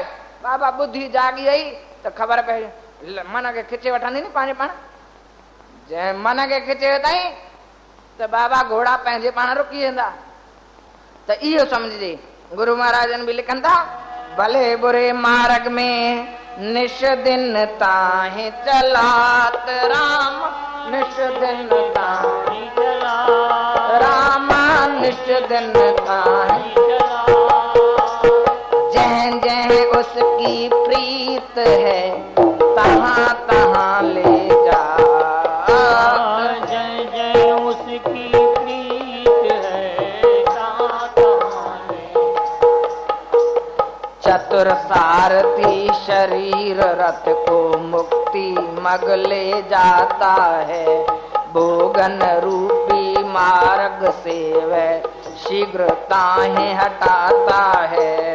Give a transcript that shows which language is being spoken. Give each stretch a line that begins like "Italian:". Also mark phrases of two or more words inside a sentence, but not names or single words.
Sindhi: बाबा ॿुधी जाॻी वई त ख़बर पए, मन खे खिचे वठंदी नी पंहिंजे पाण। जंहिं मन खे खिचे वठाई त बाबा घोड़ा पंहिंजे पाण रुकी वेंदा। त इहो सम्झजे, गुरु महाराजन बि लिखनि था,
Hindi: भले बुरे मार्ग में निश दिन ताहि चलात राम, निश दिन ताहि चलात राम, निश दिन ताहि चलात, जह जह उसकी प्रीत है तहाँ तहाँ ले जा, जह जह उसकी प्रीत है तहाँ तहाँ ले। चतुर सारथी शरीर रथ को मुक्ति मग ले जाता है, भोगन रूपी मार्ग से वह शीघ्र ताहे हटाता है।